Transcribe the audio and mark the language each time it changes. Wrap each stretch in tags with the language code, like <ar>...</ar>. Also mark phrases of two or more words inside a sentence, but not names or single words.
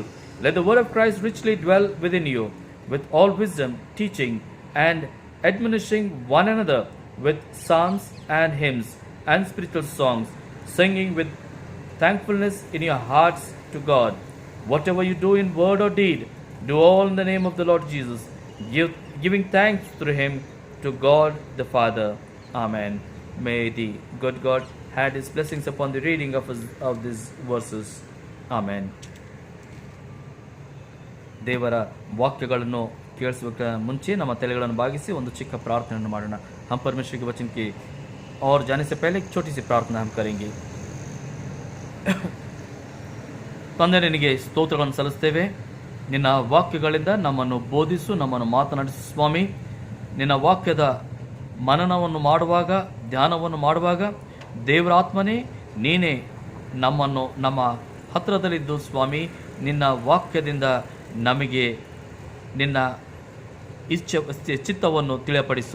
<en>Let the word of Christ richly dwell within you, with all wisdom, teaching and admonishing one another with psalms and hymns and spiritual songs, singing with thankfulness in your hearts to God. Whatever you do in word or deed, do all in the name of the Lord Jesus, giving thanks through him to God the Father. Amen. May the good God add his blessings upon the reading of these verses. Amen.</en> <kn>ದೇವರ ವಾಕ್ಯಗಳನ್ನು ಕೇಳಿಸುವ ಮುಂಚೆ ನಮ್ಮ ತಲೆಗಳನ್ನು ಬಾಗಿಸಿ ಒಂದು ಚಿಕ್ಕ ಪ್ರಾರ್ಥನೆಯನ್ನು ಮಾಡೋಣ.</kn> <hi>हम परमेश्वर के वचन की और जाने से पहले एक छोटी सी प्रार्थना हम करेंगे.</hi> <kn>ತಂದೆ, ನಿನಗೆ ಸ್ತೋತ್ರಗಳನ್ನು ಸಲ್ಲಿಸ್ತೇವೆ. ನಿನ್ನ ವಾಕ್ಯಗಳಿಂದ ನಮ್ಮನ್ನು ಬೋಧಿಸು, ನಮ್ಮನ್ನು ಮಾತನಾಡಿಸು ಸ್ವಾಮಿ. ನಿನ್ನ ವಾಕ್ಯದ ಮನನವನ್ನು ಮಾಡುವಾಗ, ಧ್ಯಾನವನ್ನು ಮಾಡುವಾಗ ದೇವರ ಆತ್ಮನೇ ನೀನೇ ನಮ್ಮನ್ನು ನಮ್ಮ ಹತ್ತಿರದಲ್ಲಿದ್ದು ಸ್ವಾಮಿ, ನಿನ್ನ ವಾಕ್ಯದಿಂದ ನಮಗೆ ನಿನ್ನ ಚಿತ್ತವನ್ನು ತಿಳಿಯಪಡಿಸು.</kn>